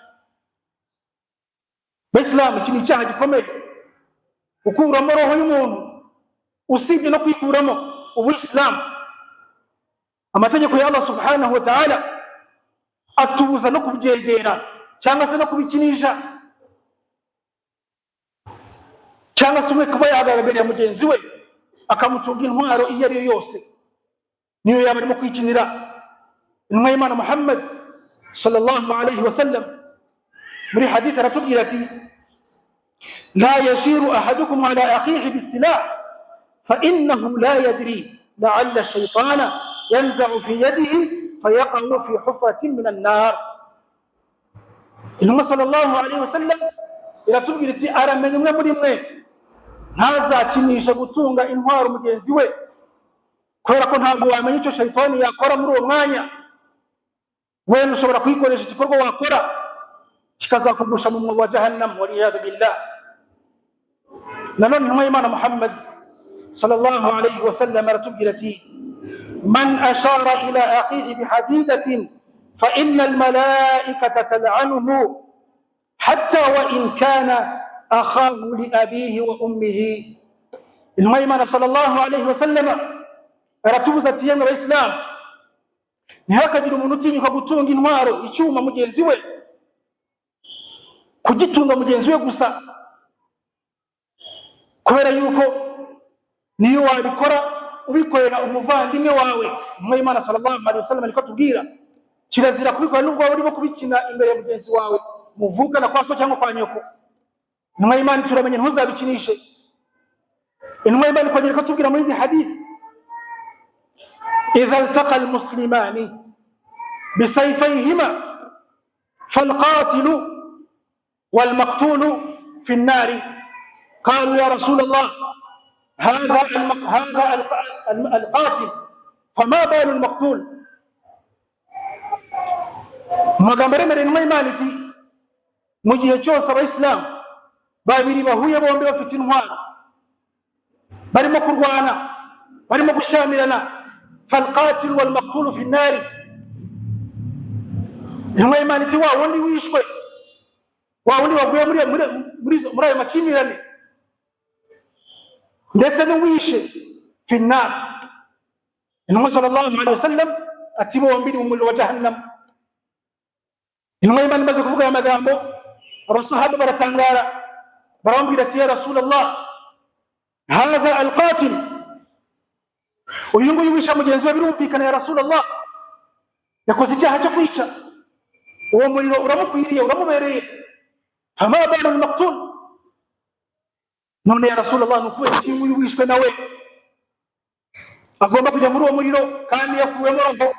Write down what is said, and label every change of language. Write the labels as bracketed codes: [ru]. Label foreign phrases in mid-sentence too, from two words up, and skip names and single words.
[rw] Bayisilamu, iki ni icyaha gikomeye, gukuramo roho y'umuntu, usibye no kwikuramo ubuyisilamu. Amategeko ya Allah [ar] سبحانه وتعالى [rw] atubuza no kubyegera cyangwa se no kubikinisha, cyangwa se umwe kuba yahagarara imbere ya mugenzi we akamutunga intwaro iyo ari yo yose, niyo yaba arimo kwikinira. Intumwa y'Imana Muhammad [ar] صلى الله عليه وسلم [rw] muri hadith aratubwira ati: [ar] لا يشير أحدكم على أخيه بالسلاح فإنه لا يدري لعل الشيطان ينزع في يده فيقع في حفرة من النار. [rw] Intumwa [ar] صلى الله عليه وسلم [rw] iratubwira ati: aramenye umwe muri mwe ntazakinisha gutunga intwaro mugenzi we, kubera ko ntabwo wamenya icyo shaytani yakora muri uwo mwanya. Wewe ushobora kwikoresha igikorwa wakora kikazakugusha mu mwobo wa jahannam, [ar] والعياذ بالله. [rw] Nanone intumwa y'Imana Muhammad [ar] صلى الله عليه وسلم [rw] aratubwira ati: [ar] من أشار إلى أخيه بحديدة فإن الملائكة تلعنه حتى وإن كان أخاه لأبيه وأمه. [rw] Intumwa y'Imana [ar] صلى الله عليه وسلم [rw] aratubuza ati: yemwe Abayisilamu, ntihakagira umuntu utinyuka gutunga intwaro, icyuma mugenzi we, kugitunga mugenzi we gusa, kubera yuko niyo wabikora ubikorera umuvandimwe wawe. Intumwa y'Imana [ar] صلى الله عليه وسلم [rw] ariko tubwira kirazira kubikora nubwo waba urimo kubikina imbere ya mugenzi wawe muvukana kwa so cyangwa kwa nyoko. Intumwa y'Imana turamenye ntuzabikinishe. Intumwa y'Imana ikongera ikatubwira muri iyi hadith: [ar] إذا التقى المسلمان بسيفيهما فالقاتل والمقتول في النار. قالوا يا رسول الله هذا القاتل فما بال المقتول؟ [rw] magambo mere intumwa y'Imana iti: mu gihe cyose Abayisilamu babiri bahuye bombi bafite intwaro, barimo kurwana, barimo gushamirana, [ar] فالقاتل والمقتول في النار. [rw] Intumwa y'Imana iti: wa wundi wishwe, wa wundi waguye muri ayo makimirane, ndetse n'uwishe [ar] في النار. [rw] Intumwa [ar] صلى الله عليه وسلم [rw] ati: bombi mu muriro wa jahannam. Intumwa y'Imana imaze kuvuga aya magambo, abasahaba baratangara, baramubwira ati: [ar] يا رسول الله هذا القاتل, [rw] uyu nguyu wisha mugenzi we birumvikana [ar] يا رسول الله, [rw] yakoze icyaha cyo kwica, uwo muriro uramukwiriye, uramubereye. [ar] فما بال المقتول, [rw] none [ar] يا رسول الله, [rw] nukubera iki uyu wishwe nawe agomba kujya muri uwo muriro kandi yakuwemo roho?